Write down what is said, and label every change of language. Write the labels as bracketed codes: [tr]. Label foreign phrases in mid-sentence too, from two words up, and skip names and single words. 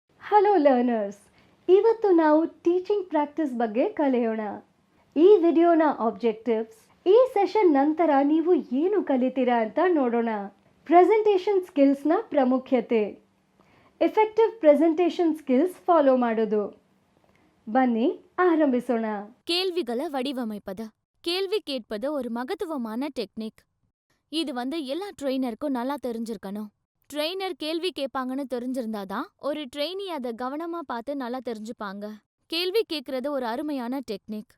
[en] hello learners, [kn] ಇವತ್ತು ನಾವು [en] teaching practice [kn] ಬಗ್ಗೆ ಕಲಿಯೋಣ. ಈ ವಿಡಿಯೋನ ಆಬ್ಜೆಕ್ಟಿವ್ಸ್, ಈ ಸೆಷನ್ ನಂತರ ನೀವು ಏನು ಕಲಿತೀರಾ ಅಂತ ನೋಡೋಣ. [en] presentation skills [kn] ಪ್ರಾಮುಖ್ಯತೆ, [en] effective presentation skills follow [kn] ಮಾಡೋದು. ಬನ್ನಿ ஆரம்பிசோಣ. [ta] கேள்விகளை வடிவமைப்பது. கேள்வி கேட்பது ஒரு மகத்துவமான டெக்னிக். இது எல்லா ட்ரெயினருக்கும் நல்லா தெரிஞ்சிருக்கணும். ட்ரெயினர் கேள்வி கேட்பாங்கன்னு தெரிஞ்சிருந்தாதான் ஒரு ட்ரெயினி அதை கவனமா பார்த்து நல்லா தெரிஞ்சுப்பாங்க. கேள்வி கேட்கறது ஒரு அருமையான டெக்னிக்.